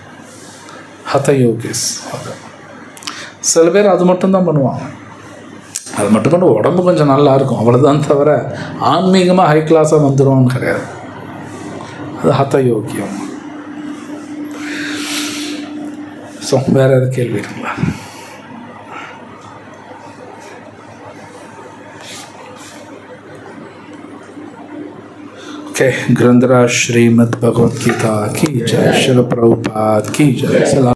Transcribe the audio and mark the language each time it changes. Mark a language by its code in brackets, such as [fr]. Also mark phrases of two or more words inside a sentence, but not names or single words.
[ta] ஹத யோகிஸ் அது சில பேர் அது மட்டும்தான் பண்ணுவாங்க. அது மட்டும் பண்ண உடம்பு கொஞ்சம் நல்லா இருக்கும், அவ்வளோதான். தவிர ஆன்மீகமாக ஹை கிளாஸாக வந்துடுவோம்னு கிடையாது. அது ஹத யோகியம். ஸோ வேறு எதாவது கேள்வி இருக்குங்களா? [hi] ओके, ग्रंथराज श्रीमद् भगवद गीता की जय, श्रील प्रभुपाद की जय।